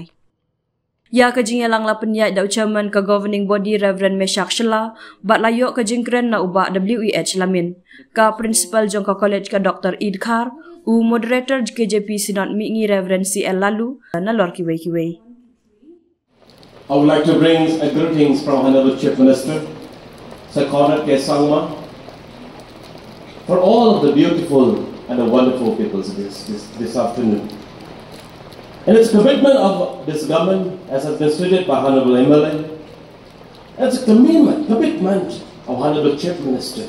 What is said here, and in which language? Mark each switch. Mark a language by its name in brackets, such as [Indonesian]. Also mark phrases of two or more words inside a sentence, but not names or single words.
[Khasi] Ya ka jing yalang la penya da chairman ka governing body Reverend Meshak Shela. Bat layok ka jingkren na uba WEH Lamin. Ka principal jong ka college ka Dr. Idkhar. U moderator KJP Synod Mingi Reverend CL Lalu na lor kiway-kiway. [English] I would like to bring greetings from Honorable Chief Minister, Sorkar ke Sangma, for all of the beautiful and the wonderful people this afternoon. And its commitment of this government, as has been stated by Honorable MLA, it's a commitment of Honorable Chief Minister.